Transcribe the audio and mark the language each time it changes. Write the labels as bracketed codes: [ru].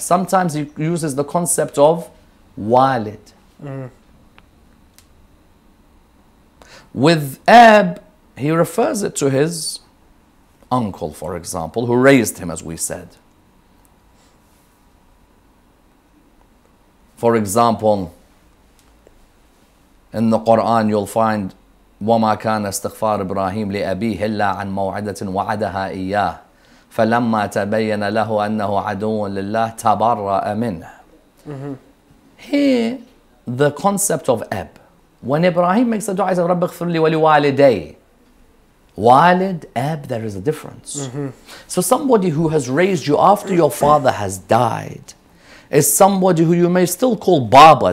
[en] Sometimes he uses the concept of Walid. With Ab, he refers it to his uncle, for example, who raised him, as we said. For example, in the Quran you'll find [ar] وَمَا كَانَ اسْتِغْفَارُ إِبْرَاهِيمَ لِأَبِيهِ إِلَّا عَنْ مَوْعِدَةٍ وَعَدَهَا إِيَّاهُ فَلَمَّا تَبَيَّنَ لَهُ أَنَّهُ عَدُوٌّ لِلَّهِ تَبَرَّأَ مِنْهُ. [en] Here, the concept of Ab. When Ibrahim makes a dua, he says, [ar] رَبِّ اغْفِرْ لِي وَلِوَالِدَيْ. [en] Walid, Ab, there is a difference. So somebody who has raised you after your father has died is somebody who you may still call Baba.